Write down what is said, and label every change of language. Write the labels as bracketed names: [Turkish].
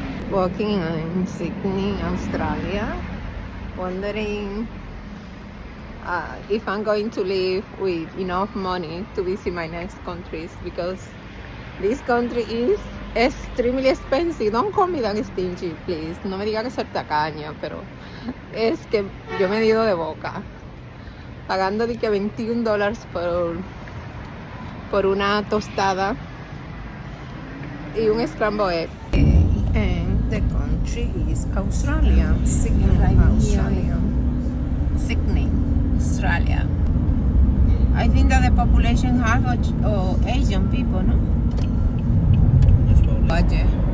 [English] Walking in Sydney, Australia, wondering if I'm going to live with enough money to visit my next countries, because this country is extremely expensive. Don't call me that stingy, please. [Spanish] No me diga que soy tacaña, pero es que yo me he ido de boca. Pagando de que $21 por una tostada y un scrambled egg. [English] And the country is Australia. Sydney, Australia. Sydney, Australia. I think that the population half of Asian people, no? Budget.